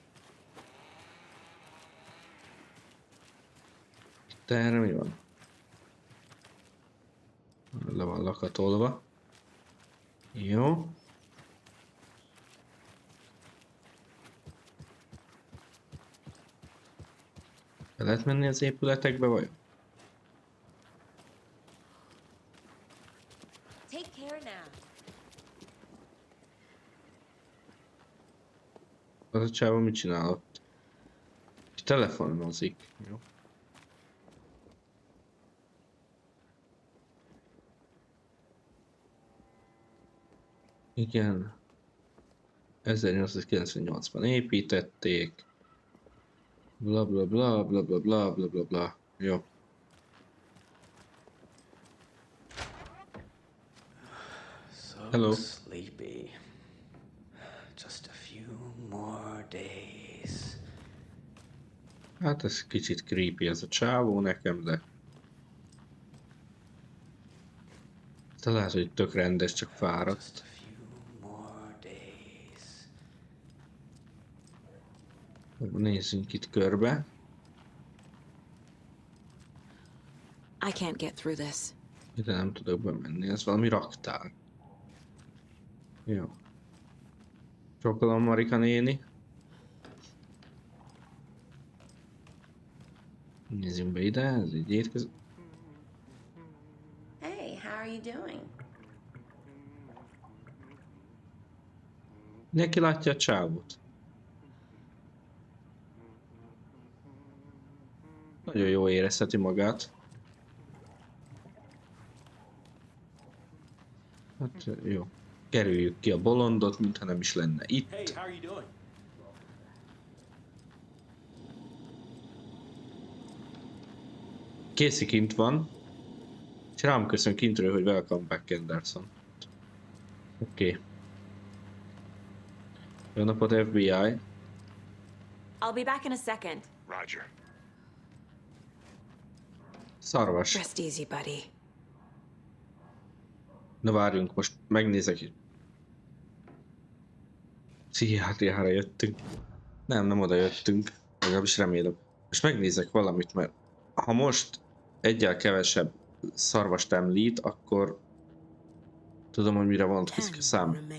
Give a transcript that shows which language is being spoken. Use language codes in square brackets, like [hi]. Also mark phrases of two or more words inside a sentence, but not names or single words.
[hu] Itt erre mi van? Le van lakatolva. Jó. Be lehet menni az épületekbe, vajon? [en] Take care now. [hu] Az a csávó mit csinál ott? Telefonozik. Jó. Igen. 1898-ban építették. Bla bla bla bla bla bla bla bla bla. Jó. Hello. [en] Sleepy. Just a few more days. [hu] Hát ez kicsit creepy ez a csávó nekem, de... De lehet, hogy tök rendes, csak fáradt. Nézzünk itt körbe. [en] I can't get through this. [hu] Ide nem tudok bemenni, ez valami raktár. Jó. Csókolom, Marika néni. Nézzünk be ide, ez egy étkező. [en] Hey, how are you doing? [hu] Neki látja a csávót. Nagyon jó érezheti magát. Hát jó. Kerüljük ki a bolondot, mintha nem is lenne itt. [en] Hey, how are you doing? [hu] Casey kint van. És rám köszön kintről, hogy [en] welcome back, Anderson. [hu] Oké. Jó napot, FBI. [en] I'll be back in a second. Roger. [hu] Szarvas. [en] Rest easy, buddy. [hu] Na várjunk, most megnézek. Pszichiátriára jöttünk. Nem oda jöttünk. Legalábbis remélem. Most megnézek valamit, mert ha most egyel kevesebb szarvast említ, akkor tudom, hogy mire vonatkozik a szám.